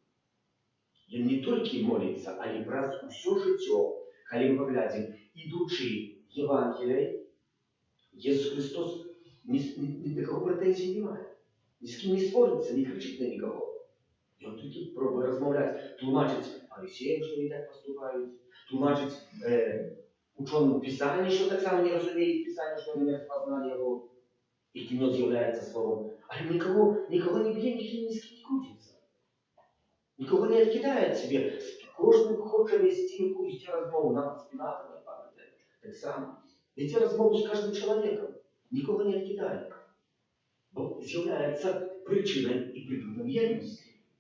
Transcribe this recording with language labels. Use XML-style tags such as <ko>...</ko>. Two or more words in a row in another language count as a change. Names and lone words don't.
<be>Ён не толькі моліцца, але праз усё жыццё, калі мы паглядзім, ідучы Євангеліяй, Ісус Христос ні да каго прэтэнзій не мае, ні з кім не спорыцца, не крычыць на нікаго. Ён толькі пробуе размаўляць, тлумачыць фарысеям, што не так паступаюць, тлумачыць учёным Пісанні, што таксама не разумеюць Пісанне, што не распазналі яго, якім ён з'яўляецца словом. Але нікого не б'е, ні з кім не круціцца. Нікого не адкідае себе. Кожны хоча весці якусь размову, нават з Пілатам, так само. Весці размову з кожным чалавекам. Нікого не адкідае. Бо з'яўляецца прычынай і прыкладам єднасці.</be>